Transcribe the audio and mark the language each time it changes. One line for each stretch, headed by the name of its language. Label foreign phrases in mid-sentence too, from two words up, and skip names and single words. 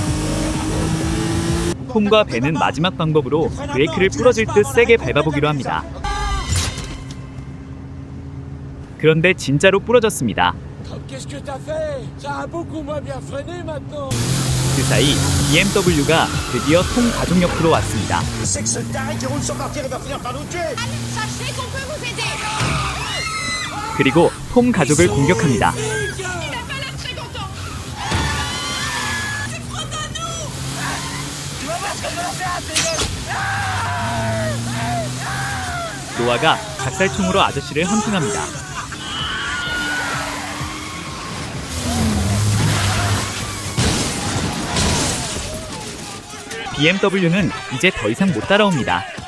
Korean: 톰과 벤은 마지막 방법으로 브레이크를 부러질 듯 세게 밟아보기로 합니다. 그런데 진짜로 부러졌습니다. 그 사이 BMW가 드디어 톰 가족 옆으로 왔습니다.
French: Sachez qu'on peut vous aider.
Korean: 그리고 톰 가족을 공격합니다.
French: Il a pas l'air très content.
Korean: 노아가 작살총으로 아저씨를 헌팅합니다. BMW는 이제 더 이상 못 따라옵니다.